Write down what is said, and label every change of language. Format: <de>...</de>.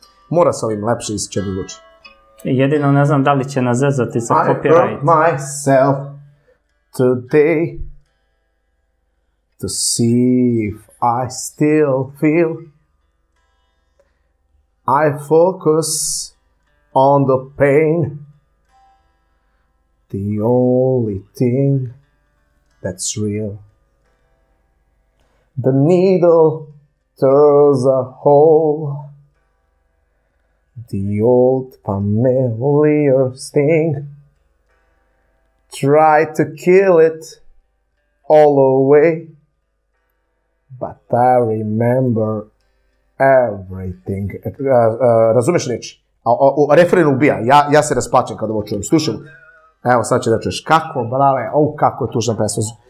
<sr>Mora sa ovim lepše će da zvuči. Jedino ne znam da li će nas zezati za copyright.</sr> <en>I hurt myself today to see if I still feel. I focus on the pain, the only thing that's real. The needle tears a hole, the old familiar sting. Try to kill it all away, but I remember everything.</en> <sr>Razumeš reći? Refren ubija. Ja se rasplačem kada ovo čujem. Slušaj. Evo, sad će da čuješ. Kako, brale, kako je tužna pesma.</sr>